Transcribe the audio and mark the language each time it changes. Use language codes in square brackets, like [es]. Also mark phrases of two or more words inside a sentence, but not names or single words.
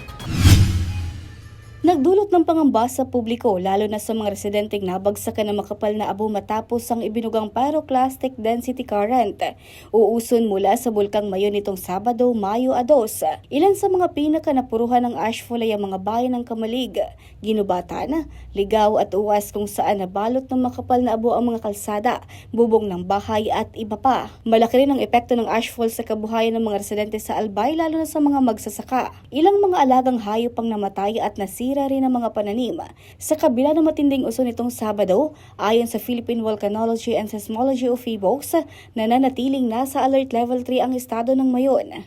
[tl] Nagdulot ng pangamba sa publiko lalo na sa mga residenteng nabagsakan ng makapal na abo matapos ang ibinugang pyroclastic density current. Uuson mula sa Bulkang Mayon nitong Sabado, Mayo 2. Ilan sa mga pinakanapuruhan ng ashfall ay ang mga bayan ng Kamalig, Ginubatan, Ligaw at Uwas kung saan nabalot ng makapal na abo ang mga kalsada, bubong ng bahay at iba pa. Malaki rin ang epekto ng ashfall sa kabuhayan ng mga residente sa Albay lalo na sa mga magsasaka. Ilang mga alagang hayop ang namatay at nasira rin ang mga pananim. Sa kabila ng matinding uson nitong Sabado, ayon sa Philippine Volcanology and Seismology of PHIVOLCS, nananatiling nasa [en] alert level [tl] 3 ang estado ng Mayon.